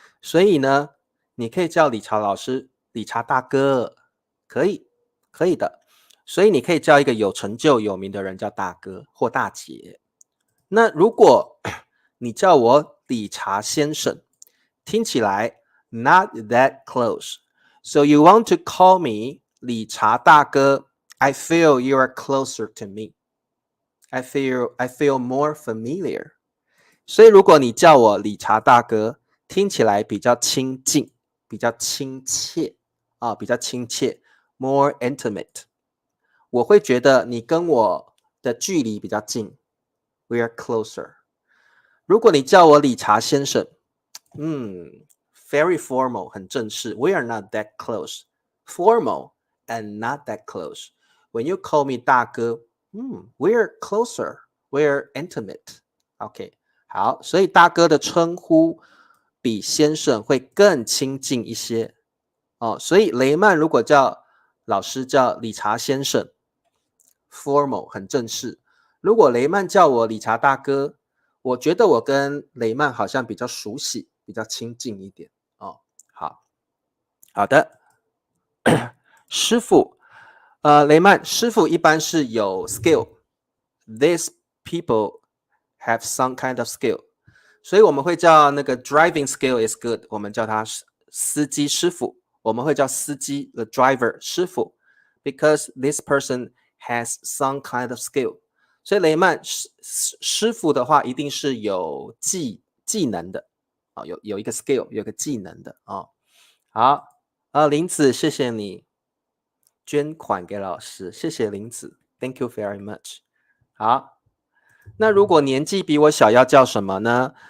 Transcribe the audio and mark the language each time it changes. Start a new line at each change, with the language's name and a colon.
Chinese: 所以呢，你可以叫理查老师理查大哥，可以，可以的。所以你可以叫一个有成就有名的人叫大哥或大姐。那如果你叫我理查先生，听起来
English: not that close. So you want to call me 理查大哥 I feel you are closer to me. I feel more familiar.
Chinese: 所以如果你叫我理查大哥，听起来比较亲近，比较亲切比较亲切
English: more intimate.
Chinese: 我会觉得你跟我的距离比较近
English: We are closer.
Chinese: 如果你叫我理查先生
English: very formal
Chinese: 很正式
English: We are not that close. Formal and not that close. When you call me 大哥we're closer. We're intimate.
Chinese: OK 好，所以大哥的称呼比先生会更亲近一些所以雷曼如果叫老师叫理查先生 formal 很正式，如果雷曼叫我理查大哥，我觉得我跟雷曼好像比较熟悉，比较亲近一点好的，师傅雷曼师傅一般是有 skill.
English: These people have some kind of skill.
Chinese: 所以我们会叫那个
English: driving skill is good，
Chinese: 我们叫他司机师傅，我们会叫司机
English: the driver 师傅 because this person has some kind of skill。
Chinese: 所以雷曼师傅的话一定是有技能的有一个 skill， 有一个技能的好林子谢谢你捐款给老师，谢谢林子
English: Thank you very much。
Chinese: 好，那如果年纪比我小要叫什么呢？